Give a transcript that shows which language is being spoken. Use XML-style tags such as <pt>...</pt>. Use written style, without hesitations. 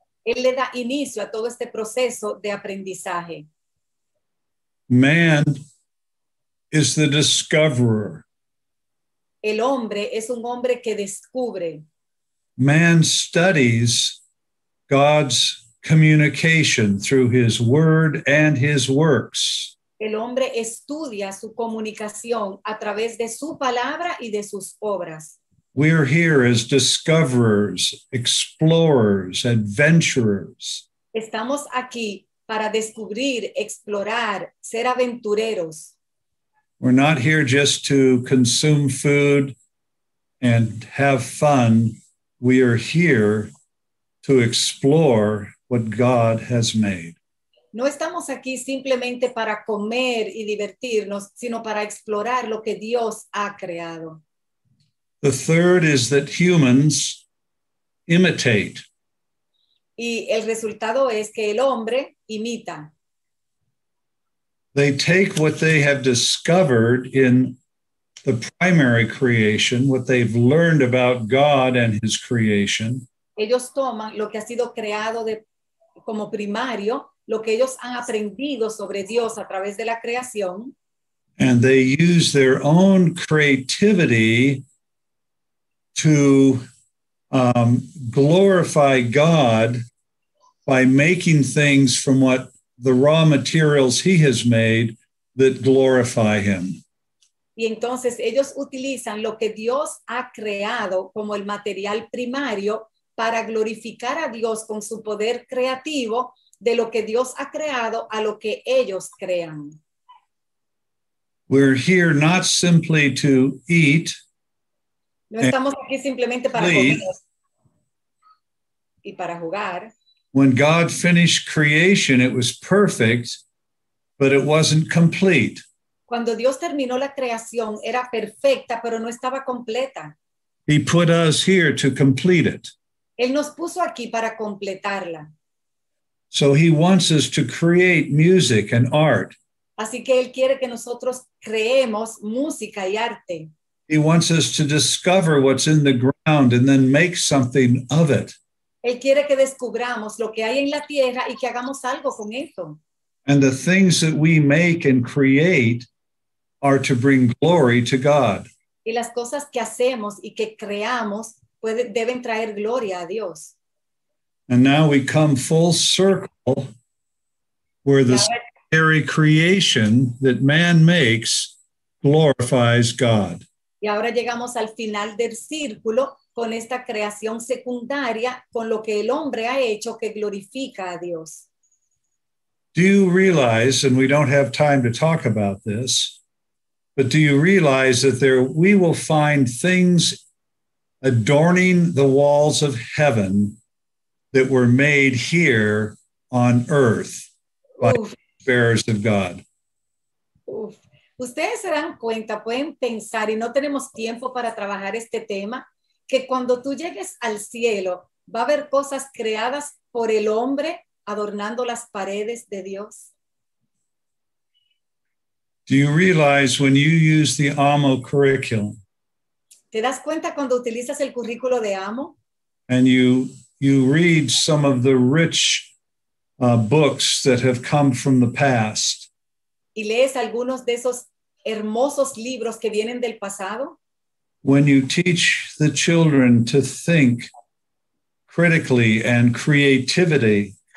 <es>Él le da inicio a todo este proceso de aprendizaje.</es> <en>Man is the discoverer.</en> <es>El hombre es un hombre que descubre.</es> <en>Man studies God's communication through his word and his works.</en> <es>El hombre estudia su comunicación a través de su palabra y de sus obras.</es> <en>We're here as discoverers, explorers, adventurers.</en> <es>Estamos aquí para descubrir, explorar, ser aventureros.</es> <en>We're not here just to consume food and have fun. We are here to explore what God has made.</en> <es>No estamos aquí simplemente para comer y divertirnos, sino para explorar lo que Dios ha creado.</es> <en>The third is that humans imitate.</en> <es>Y el resultado es que el hombre imita.</es> <en>They take what they have discovered in the primary creation, what they've learned about God and his creation.</en> <es>Ellos toman lo que ha sido creado como primario, lo que ellos han aprendido sobre Dios a través de la creación.</es> <en>And they use their own creativity to glorify God by making things from what the raw materials he has made that glorify him.</en> <es>Y entonces ellos utilizan lo que Dios ha creado como el material primario para glorificar a Dios con su poder creativo de lo que Dios ha creado a lo que ellos crean.</es> <en>We're here not simply to eat.</en> <es>No estamos aquí simplemente para comer y para jugar.</es> <en>When God finished creation, it was perfect, but it wasn't complete.</en> <es>Cuando Dios terminó la creación, era perfecta, pero no estaba completa.</es> <en>He put us here to complete it.</en> <es>Él nos puso aquí para completarla.</es> <en>So he wants us to create music and art.</en> <es>Así que Él quiere que nosotros creemos música y arte.</es> <en>He wants us to discover what's in the ground and then make something of it.</en> <es>Él quiere que descubramos lo que hay en la tierra y que hagamos algo con eso.</es> <en>And the things that we make and create are to bring glory to God.</en> <es>Y las cosas que hacemos y que creamos deben traer gloria a Dios.</es> <en>And now we come full circle where the secondary creation that man makes glorifies God.</en> <es>Y ahora llegamos al final del círculo con esta creación secundaria, con lo que el hombre ha hecho que glorifica a Dios.</es> <en>Do you realize, and we don't have time to talk about this, but do you realize that we will find things adorning the walls of heaven that were made here on earth by bearers of God? Uf.</en> <es>Ustedes se dan cuenta, pueden pensar, y no tenemos tiempo para trabajar este tema, que cuando tú llegues al cielo, va a haber cosas creadas por el hombre adornando las paredes de Dios.</es> <en>Do you realize when you use the AMO curriculum?</en> <es>¿Te das cuenta cuando utilizas el currículo de AMO?</es> <en>And you read some of the rich books that have come from the past.</en> <es>Y lees algunos de esos hermosos libros que vienen del pasado.</es> <en>When you teach the children to think critically and creatively,</en>